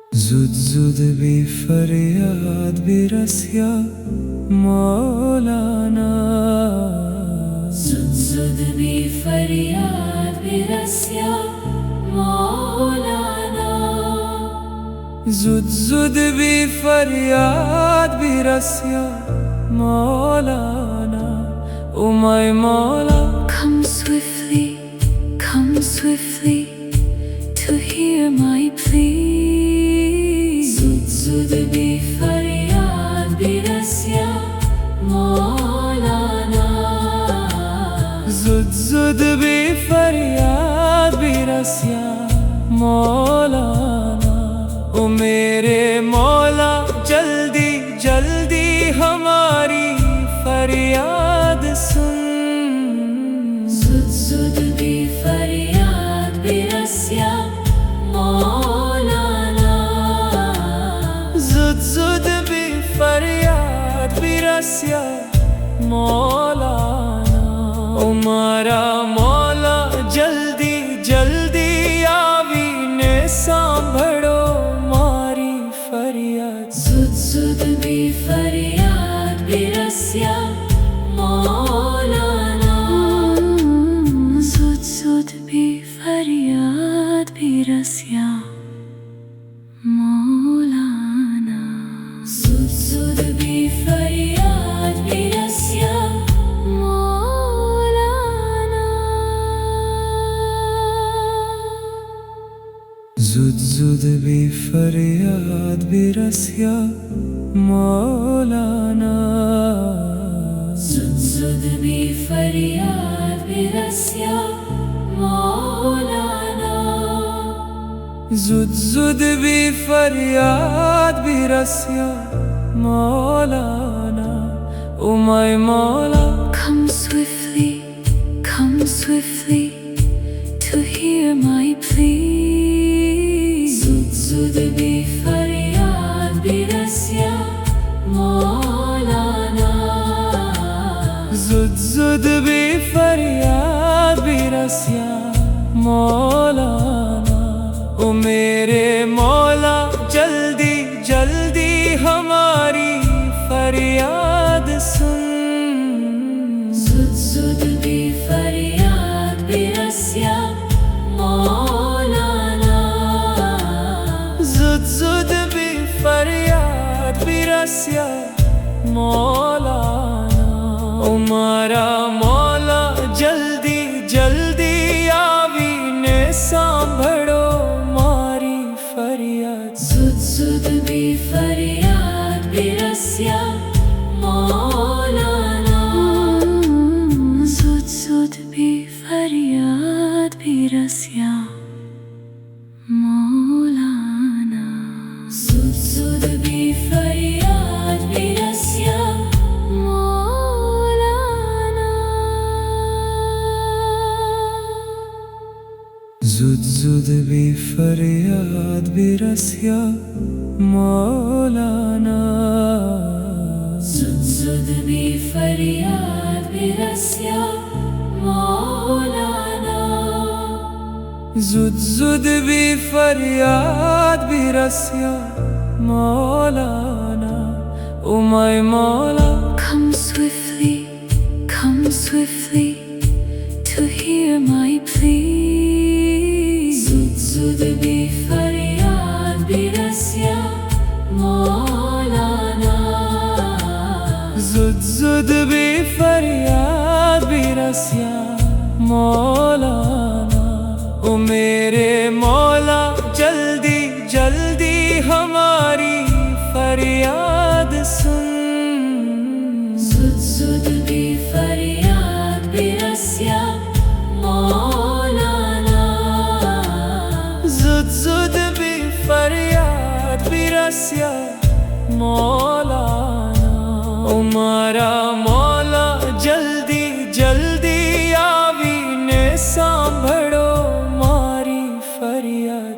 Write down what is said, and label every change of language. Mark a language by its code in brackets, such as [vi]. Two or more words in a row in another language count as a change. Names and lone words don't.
[hi] जुद जुद भी फरियाद भी रसिया मौलाना जुद जुद भी फरियाद भी रसिया मौलाना जुद जुद भी फरियाद भी रसिया मौलाना [en] O my Mawla, come swiftly to hear my plea. [hi] जुद जुद भी फरियाद भी रसिया मौलाना. जुद जुद भी फरियाद भी रसिया मौलाना ओ मेरे मौला जल्दी जल्दी हमारी फरियाद सुन जुद जुद भी फरियाद भी रसिया मौलाना. जुद जुद भी फरियाद भी रसिया मौलाना [gu] ઓ મારા મૌલા જલ્દી જલ્દી આવીને સાંભળો મારી ફરિયાદ [hi] जुद जुद भी फरियाद भी रसिया मौलाना. जुद जुद भी फरियाद भी रसिया मौलाना. जुद जुद भी फरियाद भी रसिया मौलाना. जुद जुद भी फरियाद भी रसिया मौलाना जुद जुद भी फरियाद भी रसिया मौलाना. जुद जुद भी फरियाद भी रसिया मौलाना ओ [en] my Mawla, Come swiftly to hear my plea. [hi] जुद जुद भी फरियाद भी रसिया मौलाना. जुद जुद भी फरियाद भी रसिया मौलाना ओ मेरे मौला जल्दी जल्दी हमारी फरियाद सुन जुद जुद भी फरियाद भी रसिया मौलाना. जुद जुद भी फरियाद भी रसिया मौलाना [gu] ઓ મારા મૌલા જલ્દી જલ્દી આવીને સાંભળો મારી ફરિયાદ [hi] जुद जुद भी फरियाद भी रसिया मौलाना. जुद जुद भी फरियाद भी रसिया मौलाना. जुद जुद भी फरियाद भी रसिया मौलाना. जुद जुद भी फरियाद भी रसिया मौलाना जुद जुद भी फरियाद भी रसिया मौलाना. जुद जुद भी फरियाद भी रसिया मौलाना ओ [en] my Mawla, Come swiftly to hear my plea. [hi] जुद जुद भी फरियाद भी रसिया मौलाना. जुद जुद भी फरियाद भी रसिया मौलाना ओ मेरे मौला जल्दी जल्दी हमारी फरियाद सुन जुद जुद भी फरियाद भी रसिया मौलाना. जुद जुद भी फरियाद भी रसिया मौलाना [gu] ઓ મારા મૌલા જલ્દી જલ્દી આવીને સાંભળો મારી ફરિયાદ